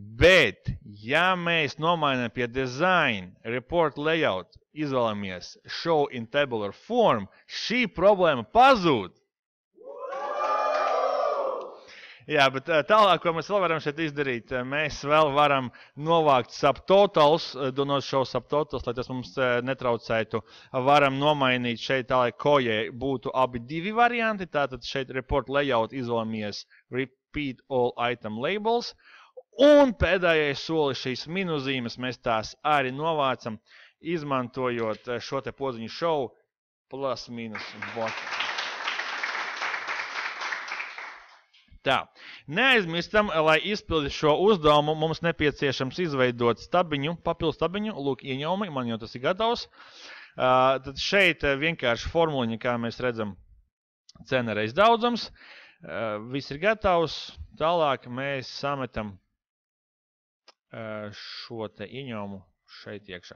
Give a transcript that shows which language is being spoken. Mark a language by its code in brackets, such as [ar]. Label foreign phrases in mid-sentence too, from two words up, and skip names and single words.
[lv] Bet, ja mēs nomainām pie Design, [en] Report Layout, [lv] izvēlamies [en] Show in Tabular Form, [lv] šī problēma pazūd. Jā, bet tālāk, ko mēs vēl varam šeit izdarīt, mēs vēl varam novākt subtotals, [en] do not show subtotals, [lv] lai tas mums netraucētu. Varam nomainīt šeit tā, lai kojai būtu abi divi varianti, tātad šeit [en] report layout [lv] izvēlamies [en] repeat all item labels, [lv] un pēdējais solis šīs minuzīmes mēs tās arī novācam, izmantojot šo te podziņu [en] show plus minus button. [lv] Tā, neaizmirstam, lai izpildi šo uzdevumu, mums nepieciešams izveidot stabiņu, papildu stabiņu, lūk, ieņēmumi, man jau tas ir gatavs. Tad šeit vienkārši formuliņa, kā mēs redzam, cena reiz daudzums, viss ir gatavs, tālāk mēs sametam šo te ieņēmumu šeit iekšā.